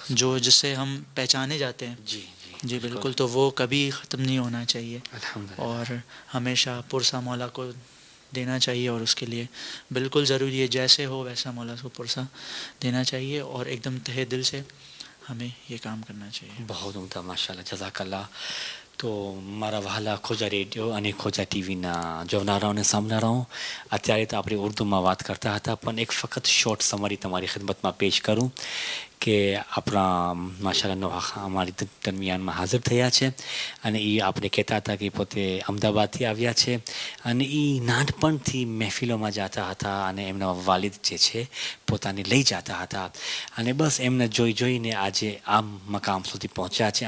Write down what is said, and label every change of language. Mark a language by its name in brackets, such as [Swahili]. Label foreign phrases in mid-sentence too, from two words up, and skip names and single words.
[Urdu] جو جس سے ہم پہچانے جاتے ہیں, جی جی بالکل, تو وہ کبھی ختم نہیں ہونا چاہیے, الحمدللہ. اور ہمیشہ پرسہ مولا کو دینا چاہیے, اور اس کے لیے بالکل ضروری ہے جیسے ہو ویسا مولا کو پرسہ دینا چاہیے, اور ایک دم تہہ دل سے ہمیں یہ کام کرنا چاہیے. [Gujarati] બહુ ઉમદા માશાલ્લાહ, જઝાકલ્લાહ. તો મારા વહાલા ખોજા રેડિયો અને ખોજા ટીવીના જોનારાઓને સાંભળનારાઓ, અત્યારે તો આપણે ઉર્દુમાં વાત કરતા હતા, પણ એક ફક્ત શોર્ટ સમરી તમારી ખિદમતમાં પેશ કરું કે આપણા માશાલ્લાહ નોહા અમારી દરમિયાનમાં હાજર થયા છે, અને એ આપણે કહેતા હતા કે પોતે અમદાવાદથી આવ્યા છે, અને એ નાનપણથી મહેફિલોમાં જતા હતા, અને એમના વાલિદ જે છે પોતાને લઈ જતા હતા, અને બસ એમને જોઈ જોઈને આજે આ મકામ સુધી પહોંચ્યા છે.